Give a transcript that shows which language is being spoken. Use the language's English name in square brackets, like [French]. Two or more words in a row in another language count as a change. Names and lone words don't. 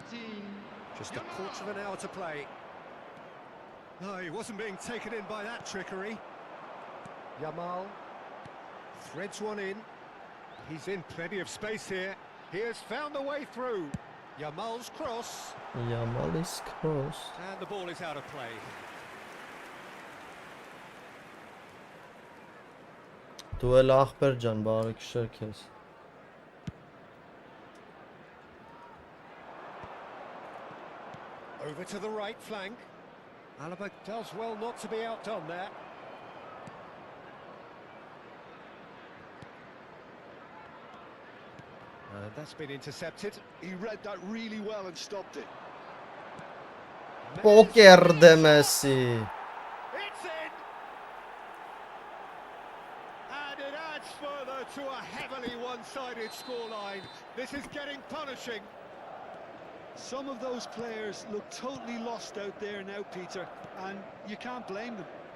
[English] Just a quarter of an hour to play. No, he wasn't being taken in by that trickery. Yamal threads one in. He's in plenty of space here. He has found the way through. Yamal's cross. Yamal's cross. And the ball is out of play. [Armenian] Դու էլ ախպեր ջան, բարի քշեր քեզ։ [English] Over to the right flank. Alaba does well not to be outdone there. And that's been intercepted. He read that really well and stopped it. [Armenian] Պոկեր դե Մեսի։ [English] It's in! And it adds further to a heavily one-sided scoreline. This is getting punishing. Some of those players look totally lost out there now, Peter, and you can't blame them.